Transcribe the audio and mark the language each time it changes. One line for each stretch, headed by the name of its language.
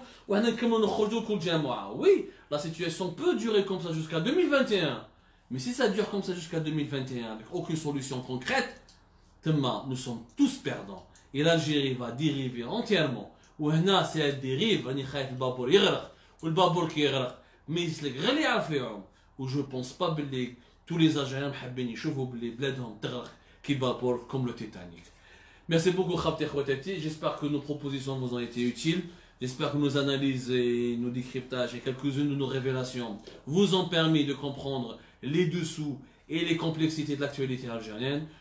French: Oui, la situation peut durer comme ça jusqu'à 2021. Mais si ça dure comme ça jusqu'à 2021, avec aucune solution concrète, nous sommes tous perdants. Et l'Algérie va dériver entièrement.
Arabic: وهنا
French: c'est elle dérive,
Arabic: راني خايف البابور يغرق والبابور كي يغرق ما يسلك غير اللي يعرف يعوم. و
French: je pense pas
Arabic: باللي
French: tous les Algériens
Arabic: حابين يشوفوا باللي بلادهم تغرق كي البابور
French: comme le Titanic. Merci beaucoup Khabti Khouatati, j'espère que nos propositions vous ont été utiles. J'espère que nos analyses et nos décryptages et quelques-unes de nos révélations vous ont permis de comprendre les dessous et les complexités de l'actualité algérienne.